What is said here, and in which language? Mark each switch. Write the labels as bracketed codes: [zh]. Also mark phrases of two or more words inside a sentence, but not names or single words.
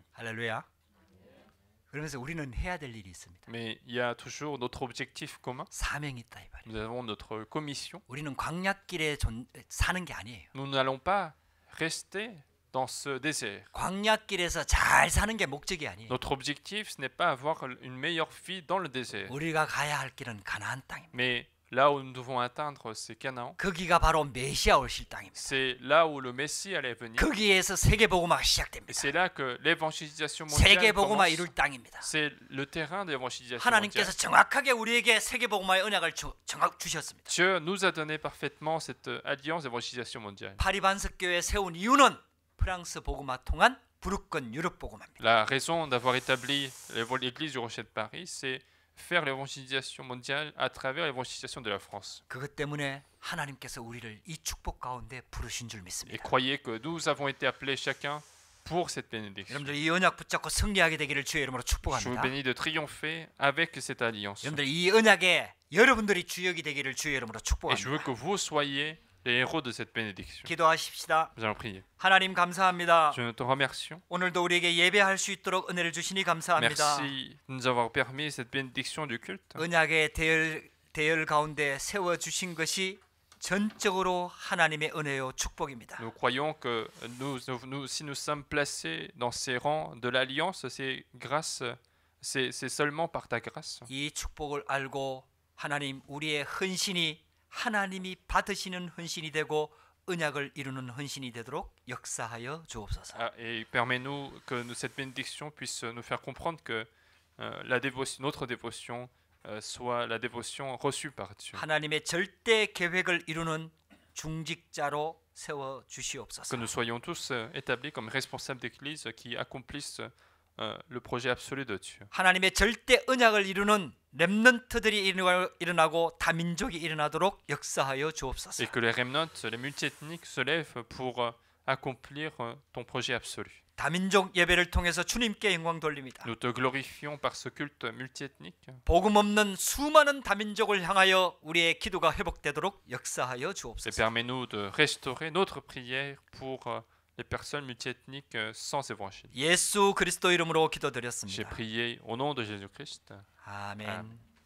[ko] 할렐루야. 그러면서 우리는 해야 될 일이 있습니다. [fr] Mais il y a toujours notre objectif commun. [ko] 사명이 있다 이 말이에요. [fr] Nous avons notre commission. [ko] 우리는 광야길에 사는 게 아니에요. [fr] Nous n'allons pas rester dans ce désert. [ko] 광야길에서 잘 사는 게 목적이 아니에요. [fr] Notre objectif, ce n'est pas avoir une meilleure vie dans le désert. [ko] 우리가 가야 할 길은 가나안 땅입니다. [fr] Mais là où nous devons atteindre, c'est Canaan. [ko] 거기가 바로 메시아 오실 땅입니다. [fr] C'est là où le Messie allait venir. [ko] 거기에서 세계 복음화가 [fr] Et [ko] 시작됩니다. [fr] c'est là que l'évangélisation mondiale [ko] 세계 복음화 [fr] commence. [ko] 이룰 땅입니다. [fr] C'est le terrain de l'évangélisation [ko] 하나님께서 [fr] mondiale. [ko] 정확하게 우리에게 세계 복음화의 언약을 주셨습니다. [fr] Dieu nous a donné parfaitement cette alliance d'évangélisation mondiale. [ko] 파리 반석교회 세운 이유는 프랑스 복음화 통한 부르권 유럽 복음화입니다. [fr] La raison d'avoir établi l'église du Rocher de Paris, c'est faire l'évangélisation mondiale à travers l'évangélisation de la France. [ko] 그것 때문에 하나님께서 우리를 이 축복 가운데 부르신 줄 [fr] Et [ko] 믿습니다. [fr] croyez que nous avons été appelés chacun pour cette bénédiction. [ko] 여러분들 이 언약 붙잡고 승리하게 되기를 주의 이름으로 [fr] Je vous [ko] 축복합니다. [fr] bénis de triompher avec cette alliance. [ko] 여러분들 이 언약에 여러분들이 주역이 되기를 주의 이름으로 [fr] Et je veux [ko] 축복합니다. [fr] que vous soyez les héros de cette bénédiction. [ko] 기도하십시다. [fr] Nous allons prier. [ko] 하나님 감사합니다. [fr] Nous te remercions. [ko] 오늘도 우리에게 예배할 수 있도록 은혜를 주시니 감사합니다. [fr] Merci de nous avoir permis cette bénédiction du culte. [ko] 언약의 대열 가운데 세워 주신 것이 전적으로 하나님의 은혜요 축복입니다. [fr] Nous croyons que si nous sommes placés dans ces rangs de l'alliance, c'est seulement par ta grâce. [ko] 이 축복을 알고 하나님 우리의 헌신이 하나님이 받으시는 헌신이 되고 언약을 이루는 헌신이 되도록 역사하여 주옵소서. [fr] Et permets-nous que cette bénédiction puisse nous faire comprendre que notre dévotion soit la dévotion reçue par Dieu. [ko] 하나님의 절대 계획을 이루는 중직자로 세워 [fr] Que [ko] 주시옵소서. [fr] nous soyons tous établis comme responsables d'église qui accomplissent le projet absolu de Dieu. [ko] 하나님의 절대 언약을 이루는 렘넌트들이 일어나고 다민족이 일어나도록 역사하여 주옵소서. [fr] Et que les remnants, les multiethniques se lèvent pour accomplir ton projet absolu. [ko] 다민족 예배를 통해서 주님께 영광 돌립니다. [fr] Nous te glorifions par ce culte multiethnique. [ko] 복음 없는 수많은 다민족을 향하여 우리의 기도가 회복되도록 역사하여 [fr] Et [ko] 주옵소서. [fr] permets-nous de restaurer notre prière pour les personnes multiethniques sans évangile. [ko] 예수 그리스도 이름으로 [fr] J'ai [ko] 기도드렸습니다. [fr] prié au nom de Jésus-Christ. [ko] 아멘.